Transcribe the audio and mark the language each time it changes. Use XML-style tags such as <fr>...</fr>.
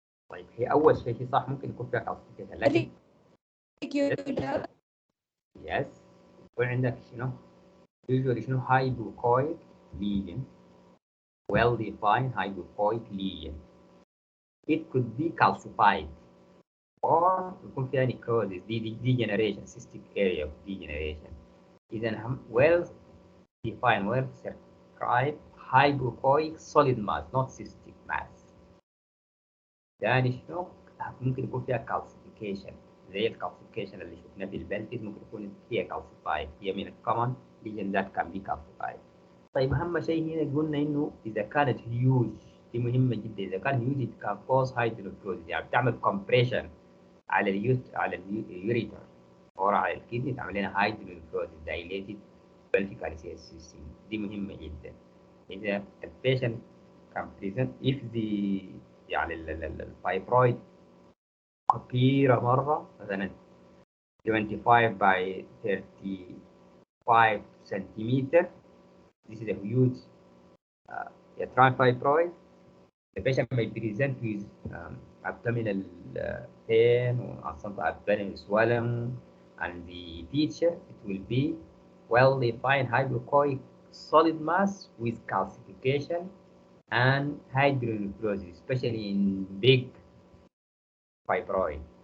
<ar>طيب هي أول شيء صح ممكن يكون فيها calcification لكن yes يكون عندك شنو؟ usually شنو</ar> <en>hypoechoic lesion, well defined hypoechoic lesion. It could be calcified or</en> <ar>يكون فيها</ar> <en>necrosis, degeneration, cystic area of degeneration. إذا well defined, well circumscribed hypoechoic solid mass, not cystic mass.</en> <ar>يعني شنو؟ ممكن يكون فيها calcification زي الكالسيفيكيشن اللي شفناه في البلفيز، ممكن يكون هي calcified. هي من الكومن</ar> <en>lesion that can be calcified.</en> <ar>طيب أهم شيء هنا قلنا إنه إذا كانت هيوج، دي مهمة جدا. إذا كان هيوج</ar> <en>it can cause hydronephrosis،</en> <ar>يعني بتعمل compression على اليوريتر أو على الكدني، تعمل لنا hydronephrosis</ar> <en>dilated pelvic system.</en> <ar>دي مهمة جدا. إذا البيشنت</ar> <en>can present if the</en> <ar>يعني الفايبرويد كبيرة مرة مثلا</ar> <en>25 by 35 centimeter. This is a huge uterine fibroid. The patient may present with abdominal pain or some abdominal swelling, and the feature it will be well-defined hypoechoic solid mass with calcification and hydronephrosis, especially in big fibroid.</en>